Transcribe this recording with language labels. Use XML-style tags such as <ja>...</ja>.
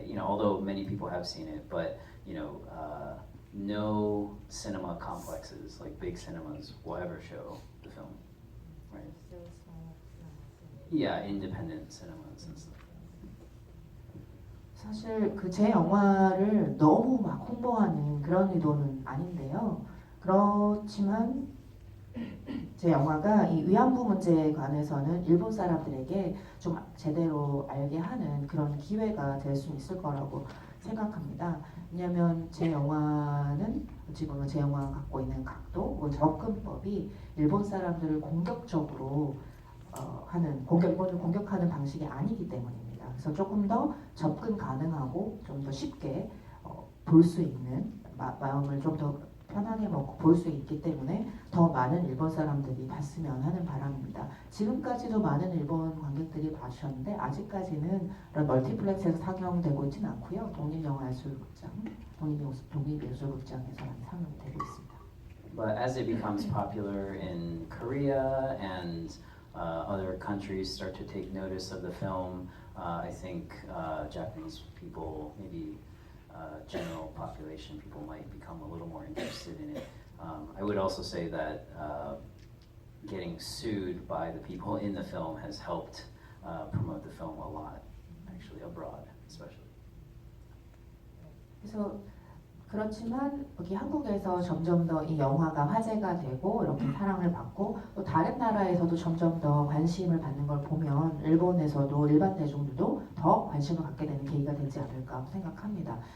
<en>You know, although many people have seen it, but you know, no cinema complexes like big cinemas will ever show the film, right? Yeah, independent cinemas and stuff.</en> <ko>사실 그 제 영화를 너무 막 홍보하는 그런 의도는 아닌데요. 그렇지만 제 영화가 이 위안부 문제에 관해서는 일본 사람들에게 좀 제대로 알게 하는 그런 기회가 될 수 있을 거라고 생각합니다. 왜냐하면 제 영화는 지금은 제 영화가 갖고 있는 각도 혹은 접근법이 일본 사람들을 공격적으로 일본을 공격하는 방식이 아니기 때문입니다. 그래서 조금 더 접근 가능하고 좀 더 쉽게 볼 수 있는 마음을 좀 더 편하게 먹고 볼 수 있기 때문에 더 많은 일본 사람들이 봤으면 하는 바람입니다. 지금까지도 많은 일본 관객들이 봐주셨는데 아직까지는 그런 멀티플렉스에서 상영되고 있지는 않고요. 독립영화예술극장, 독립예술극장에서만 상영이 되고 있습니다.</ko> <en>But as it becomes popular in Korea and other countries start to take notice of the film, I think Japanese people, maybe general population people, might become a little more interested in it. I would also say that getting sued by the people in the film has helped promote the film a lot, actually abroad especially.</en> <ko>그래서 그렇지만 여기 한국에서 점점 더 이 영화가 화제가 되고 이렇게 사랑을 받고 또 다른 나라에서도 점점 더 관심을 받는 걸 보면 일본에서도 일반 대중들도 더 관심을 갖게 되는 계기가 되지 않을까 생각합니다.</ko>